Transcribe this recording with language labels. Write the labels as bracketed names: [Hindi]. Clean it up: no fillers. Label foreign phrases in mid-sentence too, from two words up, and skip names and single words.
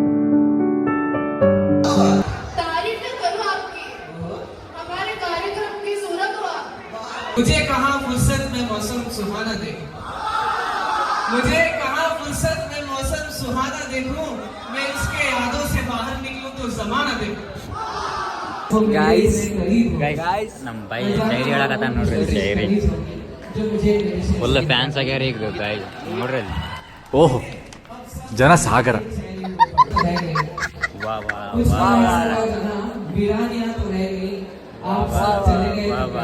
[Hindi] तारीफ करो आपकी हमारे कार्यक्रम की मुझे कहाँ फुर्सत में मौसम सुहाना देखूं, मुझे कहाँ फुर्सत में मौसम सुहाना देखूं, मैं उसके यादों से बाहर निकलूं तो जमाना देखूं. [Kannada] ಗೈಸ್ ನಮ್ಮ ಬೈ ಡೈರಿ ಹೇಳಕತ್ತ ನೋಡ್ರಿ ಡೈರಿ ಫುಲ್ ಫ್ಯಾನ್ಸ್ ಆಗ್ಯಾರ ಈಗ ಗೈಸ್ ನೋಡ್ರಿ ಅಲ್ಲಿ. ಓಹೋ ಜನ ಸಾಗರ. ವಾ ವಾ ವಾ ವಾ ವಾ.